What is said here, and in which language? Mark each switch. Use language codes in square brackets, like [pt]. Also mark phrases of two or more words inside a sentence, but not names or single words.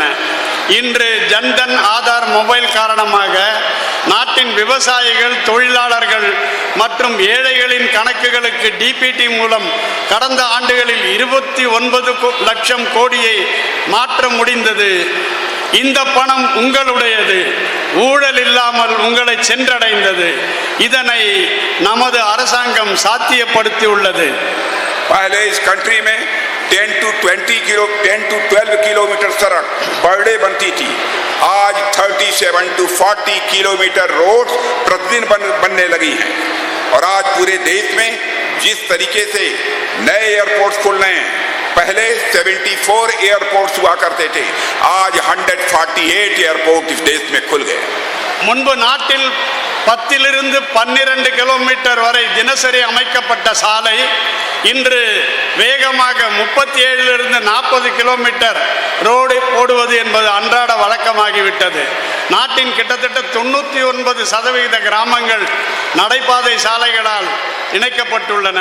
[ta] இன்று ஜன்தன் ஆதார் மொபைல் காரணமாக நாட்டின் விவசாயிகள், தொழிலாளர்கள் மற்றும் ஏழைகளின் கணக்குகளுக்கு DPT மூலம் கடந்த ஆண்டுகளில் 29 லட்சம் கோடியை மாற்ற முடிந்தது. இந்த பணம் உங்களுடையது, ஊழல் இல்லாமல் உங்களை சென்றடைந்தது. இதனை நமது அரசாங்கம் சாத்தியப்படுத்தியுள்ளது. [hi] पहले इस कंट्री में 10 to 12 किलोमीटर सड़क [en] per day [hi] बनती थी. आज 37 to 40 किलोमीटर रोड प्रतिदिन बनने लगी हैं. और आज पूरे देश में जिस तरीके से नए एयरपोर्ट्स खुल रहे हैं, पहले 74 एयरपोर्ट्स हुआ करते थे, आज 148 एयरपोर्ट इस देश में खुल गए. [ta] முன்பு நாட்டில் 10 to 12 கிலோமீட்டர் வரை தினசரி அமைக்கப்பட்ட சாலை இன்று வேகமாக 37 to 40 கிலோமீட்டர் ரோடு போடுவது என்பது அன்றாட வழக்கமாகிவிட்டது. நாட்டின் கிட்டத்தட்ட 99% கிராமங்கள் நடைபாதை சாலைகளால் இணைக்கப்பட்டுள்ளன.